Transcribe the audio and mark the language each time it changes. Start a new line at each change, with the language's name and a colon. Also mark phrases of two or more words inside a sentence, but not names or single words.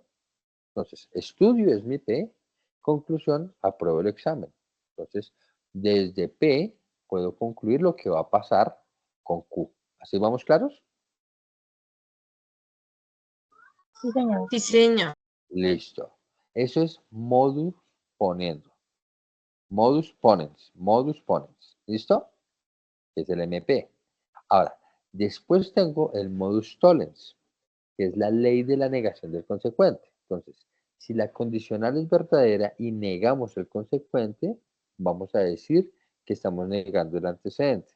Spanish: Entonces, estudio es mi P, conclusión, apruebo el examen. Entonces, desde P puedo concluir lo que va a pasar con Q. ¿Así vamos claros? Sí, señor. Sí, señor. Listo. Eso es
Latin: modus poniendo. Modus ponens. Modus ponens.
Spanish: ¿Listo? Es el MP. Ahora, después tengo el
Latin: modus tollens,
Spanish: que es la ley de la negación del consecuente. Entonces, si la condicional es verdadera y negamos el consecuente, vamos a decir que estamos negando el antecedente.